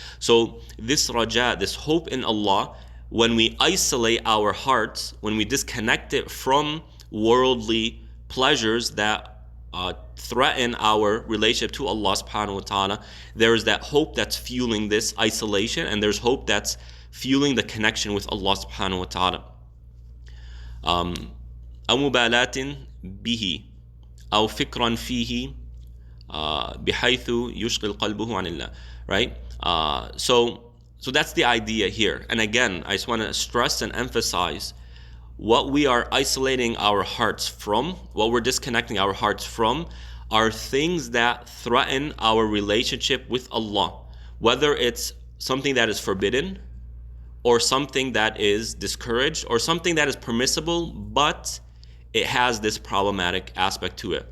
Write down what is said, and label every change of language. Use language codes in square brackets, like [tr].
[en] So this raja, this hope in Allah, when we isolate our hearts, when we disconnect it from worldly pleasures that threaten our relationship to Allah subhanahu wa ta'ala, there is that hope that's fueling this isolation, and there's hope that's fueling the connection with Allah subhanahu wa ta'ala. [ar] أو مبالاة به أو فكرا فيه بحيث يشغل قلبه عن الله. [en] Right? So that's the idea here. And again, I just want to stress and emphasize what we are isolating our hearts from, what we're disconnecting our hearts from, are things that threaten our relationship with Allah. Whether it's something that is forbidden, or something that is discouraged, or something that is permissible, but it has this problematic aspect to it.